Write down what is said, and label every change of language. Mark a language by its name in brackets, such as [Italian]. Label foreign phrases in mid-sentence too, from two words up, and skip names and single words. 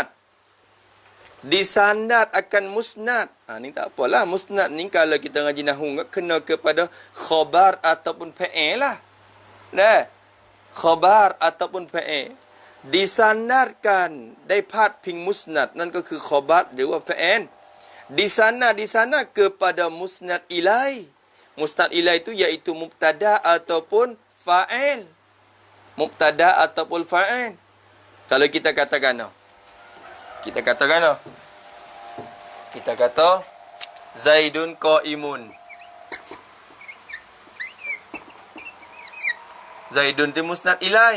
[Malay] Disandat akan musnad. Ni tak apalah, musnad ni kalau kita ngaji nahwu kena kepada khobar ataupun fa'il lah. Dah. Khobar ataupun fa'il disandarkan daripada ping musnad, [Thai] นั่นก็คือkhobar หรือว่า fa'il [Malay] di sana kepada [Arabic] مسند إليه. مسند إليه [Malay] itu iaitu mubtada ataupun fa'il. Mubtada ataupun fa'il. Kalau kita katakan kita kata [Arabic] زيد قائم. [Malay] Zaidun itu [Arabic] مسند إليه.